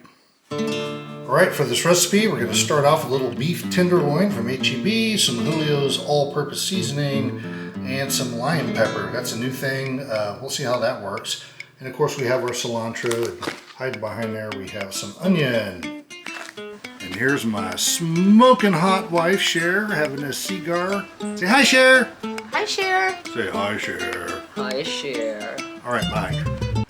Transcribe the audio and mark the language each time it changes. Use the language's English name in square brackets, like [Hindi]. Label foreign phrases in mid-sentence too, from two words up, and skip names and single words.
[English] All right, for this recipe, we're going to start off with a little beef tenderloin from H-E-B, some Julio's all-purpose seasoning, and some lime pepper. That's a new thing. We'll see how that works. And of course, we have our cilantro. Hiding behind there, we have some onion. And here's my smoking hot wife, Cher, having a cigar. Say hi, Cher. Hi, Cher. Say hi, Cher. Hi, Cher. All right, bye.